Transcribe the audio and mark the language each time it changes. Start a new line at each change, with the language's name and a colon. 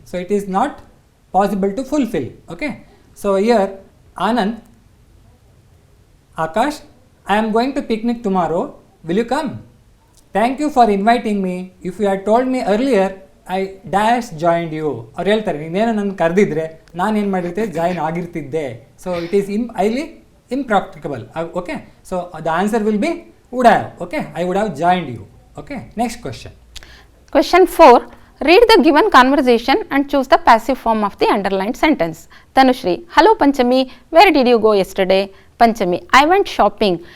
English: So it is not possible to fulfill. Okay, so here Anand, Akash, I am going to picnic tomorrow. Will you come? Thank you for inviting me. If you had told me earlier, I dash joined you.
Kannada: ಅವ್ರು ಹೇಳ್ತಾರೆ ನೀನೇನೋ ನನ್ನ ಕರೆದಿದ್ರೆ ನಾನು ಏನು ಮಾಡಿರ್ತೆ join ಆಗಿರ್ತಿದ್ದೆ.
English: So it is highly impracticable. Okay, so the answer will be would have. Okay, I would have joined you. Okay, next question. Question 4. Read the given conversation and choose the passive form of the underlined sentence. Tanushri, hello Panchami, where did you go yesterday? Panchami, I went shopping.